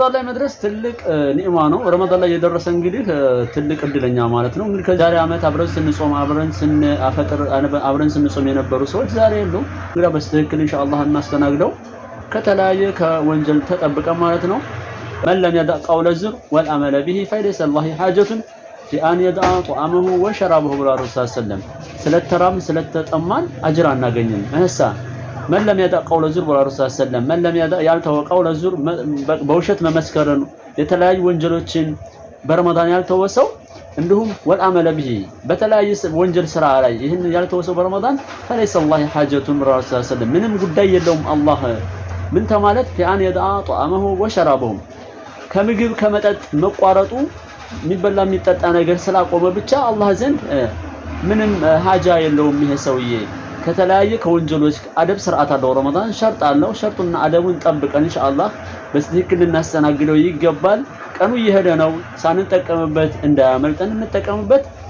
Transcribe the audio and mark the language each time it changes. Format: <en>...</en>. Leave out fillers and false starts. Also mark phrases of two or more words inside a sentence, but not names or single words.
<am>ረመዳን ላይ መድረስ ትልቅ ኒዕማ ነው። ረመዳን ላይ የደረሰ እንግዲህ ትልቅ እድለኛ ማለት ነው። እንግዲህ ከዛሬ ዓመት አብረን ስንጾም አብረን ስንአፈጥር አብረን ስንጾም የነበሩ ሰዎች ዛሬ የሉም። እንግዲህ በትክክል ኢንሻአላህ እናስተናግደው ከተለያየ ከወንጀል ተጠብቀን ማለት</am> <ar>ነው። من لم يدع قول الزور والعمل به فليس الله حاجة في أن يدع طعامه وشرابه</ar> <am>ብሏል ረሱል ሰለላሁ ስለተራም ስለተጠማን አጅር አናገኝም። እህሳ</am> <ar>من لم يدع قول الزور</ar> <am>ብሏል</am> <ar>رسول صلى الله من لم يدع</ar> <am>ያልተወ</am> <ar>قول الزور</ar> <am>በውሸት መመስከርን የተለያዩ ወንጀሎችን በረመዳን ያልተወሰው እንዲሁም</am> <ar>والعمل به</ar> <am>በተለያየ ወንጀል ስራ ላይ ይሄን ያልተወሰው በረመዳን</am> <ar>فليس الله حاجة</ar> <am>ብሏል</am> <ar>رسول صلى الله</ar> <am>ምንም ጉዳይ የለውም አላህ ምን ተማለት</am> <ar>في أن يدع طعامه وشرابه</ar> <am>ከምግብ ከመጠጥ መቋረጡ የሚበላ የሚጠጣ ነገር ስላቆመ ብቻ አላህ ዘንድ ምንም ሀጃ የለውም። ይሄ ሰውዬ ከተለያየ ከወንጀሎች አደብ ስርዓት አለው። ረመዳን ሸርጥ አለው። ሸርጡና አደቡን ጠብቀን ኢንሻአላህ በትክክል ልናስተናግደው ይገባል። ቀኑ እየሄደ ነው። ሳንጠቀምበት እንዳያመልጠን እንጠቀምበት።</am>